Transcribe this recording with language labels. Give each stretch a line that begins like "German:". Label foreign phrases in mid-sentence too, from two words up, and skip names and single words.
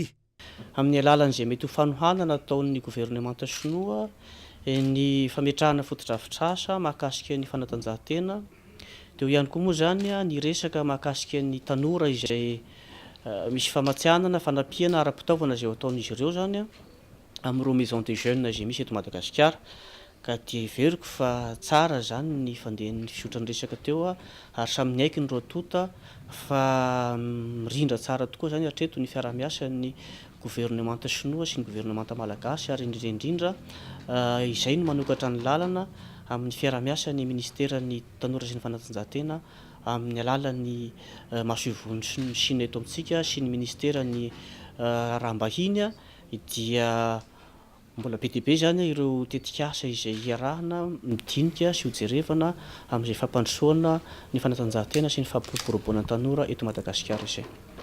Malagasy: Amin'ny alalan'izay mety ho fanohanana ataon'ny gouvernemanta sinoa ny fametrahana fotodrafitrasa mahakasika ny fanatanjahantena. Dia ihany koa moa zany ny resaka mahakasika ny tanora izay misy famatsianana fanampiana ara-pitaovana izay ataon'izy ireo zany amin'ireo
French: maison des jeunes
Malagasy: izay misy eto Madagasikara. Ka dia veriko fa tsara zany ny fandehan'ny fisotra ny resaka teo ary samy niaiky ny roatota fa mirindra tsara tokoa zany hatreto ny fiaramiasa ny gouvernemanta sinoa sy ny gouvernemanta malagasy ary indrindra izay no manokatra ny lalana amin'ny fiaramiasa ny ministera ny tanora sy ny fanatanjahantena amin'ny alalan'ny masovony ny Chine eto amintsika sy ny ministera ny rahambahiny dia mbola be dia be zany ireo tetikasa izay iarahana midinika sy hojerevana amin'izay fampandrosoana ny fanatanjahantena sy ny fampiroboroboana tanora eto Madagasikara izay.